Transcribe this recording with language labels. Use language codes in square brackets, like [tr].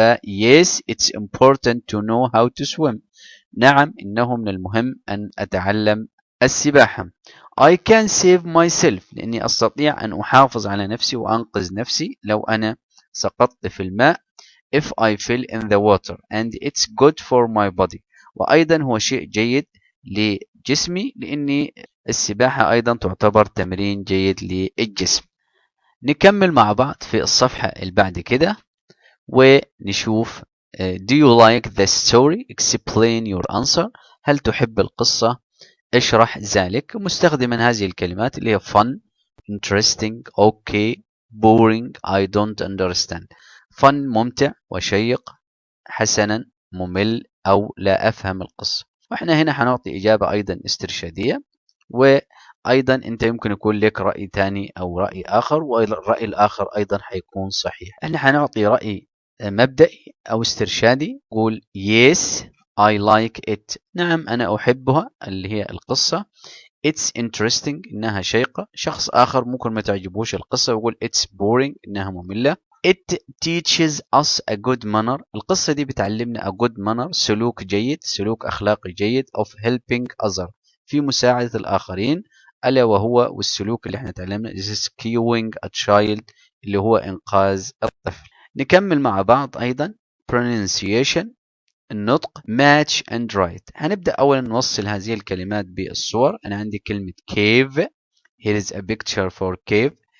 [en] yes it's important to know how to swim. [ar] نعم إنه من المهم أن أتعلم السباحة. [en] I can save myself. [ar] لأني أستطيع أن أحافظ على نفسي وأنقذ نفسي لو أنا سقطت في الماء. [en] if I fell in the water and it's good for my body. [ar] وأيضا هو شيء جيد لجسمي لأني السباحة أيضا تعتبر تمرين جيد للجسم. نكمل مع بعض في الصفحة اللي بعد كده ونشوف [en] Do you like the story? Explain your answer. [ar] هل تحب القصة؟ اشرح ذلك. مستخدما هذه الكلمات اللي هي [en] fun, interesting, okay, boring, I don't understand. [ar] fun ممتع وشيق، حسنا ممل أو لا أفهم القصة. وإحنا هنا حنعطي إجابة أيضا استرشادية، وأيضا أنت يمكن يكون لك رأي ثاني أو رأي آخر، والرأي الآخر أيضا حيكون صحيح. إحنا حنعطي رأي مبدئي أو استرشادي. [en] قول yes I like it. [ar] نعم أنا أحبها اللي هي القصة. [en] It's interesting [ar] إنها شيقة. شخص آخر ممكن ما تعجبوش القصة ويقول [en] it's boring [ar] إنها مملة. [en] It teaches us a good manner. [ar] القصة دي بتعلمنا [en] a good manner [ar] سلوك جيد، سلوك أخلاقي جيد [en] of helping other [ar] في مساعدة الآخرين، ألا وهو والسلوك اللي احنا تعلمنا [en] rescuing a child [ar] اللي هو إنقاذ الطفل. نكمل مع بعض أيضا pronunciation النطق [en] match and write. [ar] هنبدأ أولا نوصل هذه الكلمات بالصور. أنا عندي كلمة cave. [en] Here is a picture for cave.